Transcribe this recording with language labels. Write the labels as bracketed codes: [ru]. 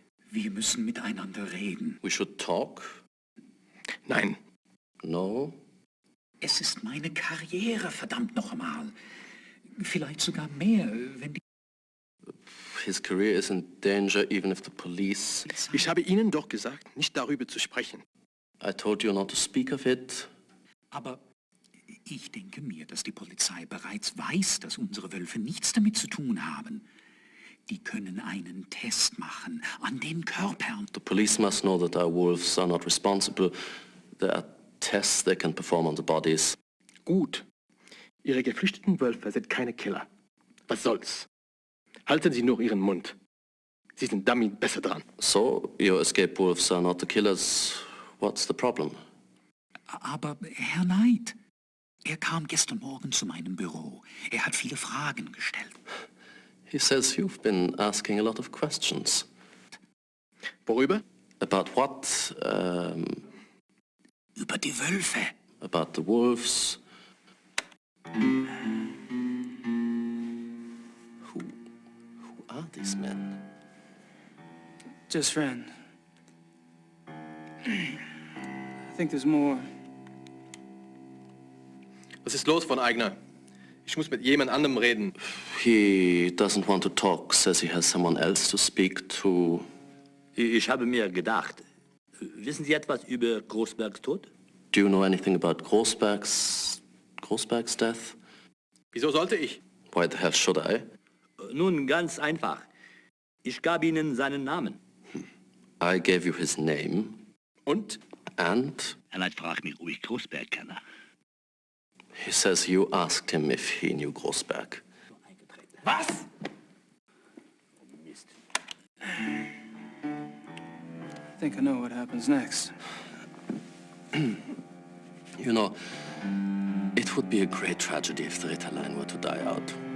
[de] Wir müssen miteinander reden. [en] We should talk? [de] Nein. [en] No? [de] Es ist meine Karriere, verdammt noch einmal. Vielleicht sogar mehr, wenn die... [en] His career is in danger even if the police... [de] Ich habe Ihnen doch gesagt, nicht darüber zu sprechen. [en] I told you not to speak of it. [de] Aber ich denke mir, dass die Polizei bereits weiß, dass unsere Wölfe nichts damit zu tun haben. Die können einen Test machen an den Körpern. [en] The police must know that our wolves are not responsible. There are tests they can perform on the bodies. [de] Gut. Ihre geflüchteten Wölfe sind keine Killer. Was soll's? Halten Sie nur Ihren Mund. Sie sind damit besser dran. [en] So, your escape wolves are not the killers. What's the problem? [de] Aber Herr Knight, er kam gestern Morgen zu meinem Büro. Er hat viele Fragen gestellt. [en] He says you've been asking a lot of questions. [de] Worüber? [en] About what? [de] Über die Wölfe. [en] About the wolves. Who are these men? Just friend. I think there's more. [de] Was ist los, von Eigner? Ich muss mit jemand anderem reden. [en] He doesn't want to talk, says he has someone else to speak to. [de] Ich habe mir gedacht, wissen Sie etwas über Großbergs Tod? [en] Do you know anything about Großberg's death? [de] Wieso sollte ich? [en] Why the hell should I? [de] Nun, ganz einfach. Ich gab Ihnen seinen Namen. [en] I gave you his name. [de] Und? [en] And? [de] Er fragt mich, ob ich Großberg kenne. [en] He says you asked him if he knew Großberg. [de] Was? [en] I think I know what happens next. You know, it would be a great tragedy if the Ritterline were to die out.